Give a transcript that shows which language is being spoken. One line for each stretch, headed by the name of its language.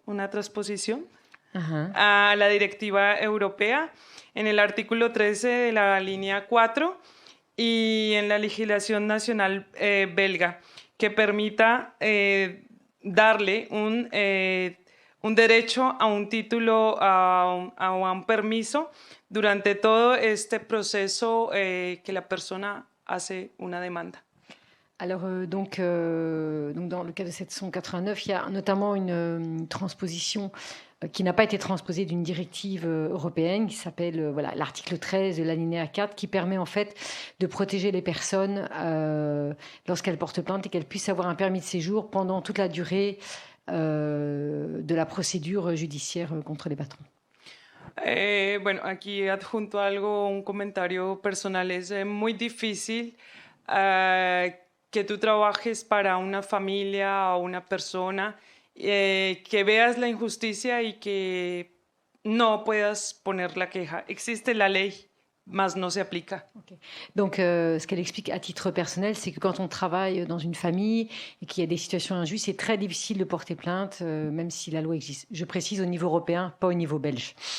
Spanish: transposición a la directiva europea en el artículo 13 de la línea 4 y en la legislación nacional belga, que permita darle un derecho a un título, a un permiso durante todo este proceso que la persona hace una demanda.
French: Alors, donc, dans le cas de cette 189, il y a notamment une transposition qui n'a pas été transposée d'une directive européenne qui s'appelle voilà, l'article 13 de l'alinéa 4 qui permet en fait de protéger les personnes lorsqu'elles portent plainte et qu'elles puissent avoir un permis de séjour pendant toute la durée de la procédure judiciaire contre les patrons.
Spanish: Bueno, aquí adjunto algo, un comentario personal. Es muy difícil que tú trabajes para una familia o una persona, que veas la injusticia y que no puedas poner la queja. Existe la ley, mas no se aplica. Okay.
French: Donc, ce qu'elle explique à titre personnel, c'est que quand on travaille dans une famille et qu'il y a des situations injustes, c'est très difficile de porter plainte, même si la loi existe. Je précise au niveau européen, pas au niveau belge.